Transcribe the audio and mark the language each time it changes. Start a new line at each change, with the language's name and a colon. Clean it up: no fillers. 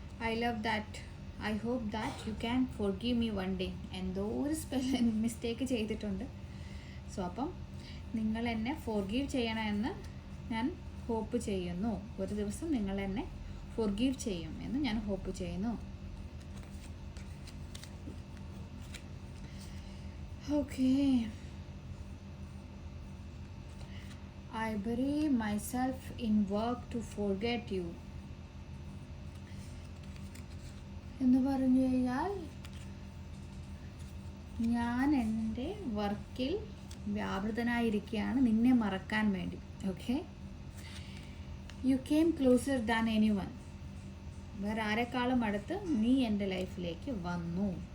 English: I love that. I hope that you can forgive me one day.
Malayalam: എന്തോ ഒരു mistake ചെയ്തിട്ടുണ്ട്. So അപ്പം നിങ്ങൾ എന്നെ ഫോർഗീവ് ചെയ്യണമെന്ന് ഞാൻ ഹോപ്പ് ചെയ്യുന്നു. ഒരു ദിവസം നിങ്ങൾ എന്നെ ഫോർഗീവ് ചെയ്യും എന്ന് ഞാൻ ഹോപ്പ് ചെയ്യുന്നു.
English: Okay, I bury myself in work to forget you.
Malayalam: എന്ന് പറഞ്ഞു കഴിഞ്ഞാൽ ഞാൻ എൻ്റെ വർക്കിൽ വ്യാപൃതനായിരിക്കുകയാണ് നിന്നെ മറക്കാൻ വേണ്ടി.
English: Okay, you came closer than anyone.
Malayalam: വേറെ ആരെക്കാളും അടുത്ത് നീ എൻ്റെ ലൈഫിലേക്ക് വന്നു.